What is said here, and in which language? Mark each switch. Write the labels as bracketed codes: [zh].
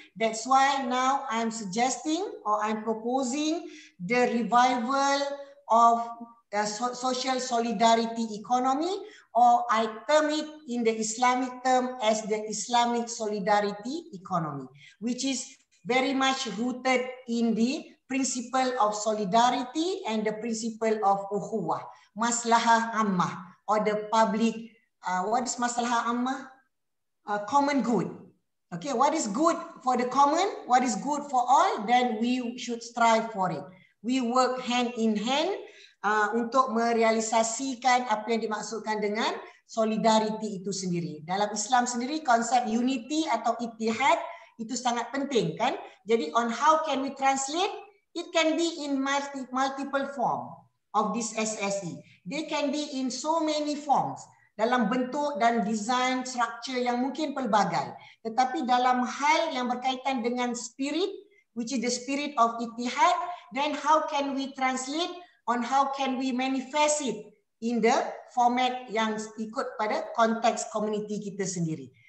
[en] That's why now I'm suggesting or I'm proposing the revival of social solidarity economy, or I term it in the Islamic term as the Islamic solidarity economy, which is very much rooted in the principle of solidarity and the principle of ukhuwah, maslahah ammah, or the public what is masalah ammah? Common good. Okay, what is good for the common, what is good for all, then we should strive for it. We work hand in hand [ms] untuk merealisasikan apa yang dimaksudkan dengan solidarity itu sendiri. Dalam Islam sendiri, konsep unity atau ittihad itu sangat penting kan. Jadi [en] on how can we translate, it can be in multiple form of this SSE. They can be in so many forms, [ms] dalam bentuk dan design structure yang mungkin pelbagai. Tetapi dalam hal yang berkaitan dengan [en] spirit, which is the spirit of ittihad, then how can we translate on how can we manifest it in the format [ms] yang ikut pada konteks community kita sendiri.